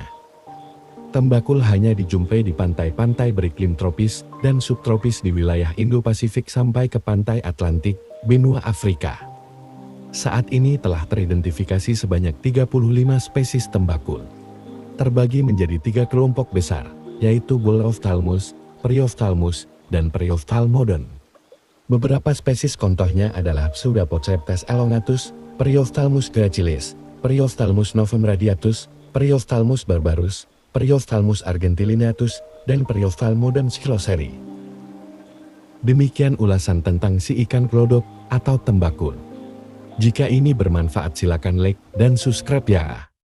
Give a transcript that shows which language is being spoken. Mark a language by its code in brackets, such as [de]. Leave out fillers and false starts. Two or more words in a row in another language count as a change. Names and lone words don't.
[id] Tembakul hanya dijumpai di pantai-pantai beriklim tropis dan subtropis di wilayah Indo-Pasifik sampai ke pantai Atlantik, benua Afrika. Saat ini telah teridentifikasi sebanyak 35 spesies tembakul. Terbagi menjadi 3 kelompok besar, yaitu Bullophthalmus, Priophthalmus, dan Priophthalmodon. Beberapa spesies contohnya adalah Pseudopoceptes elongatus, Priophthalmus gracilis, Priophthalmus novum radiatus, Priophthalmus barbarus, Priophthalmus argentilineatus, dan Priophthalmodon scyloseri. Demikian ulasan tentang si ikan glodok atau tembakul. Jika ini bermanfaat silakan like dan subscribe ya.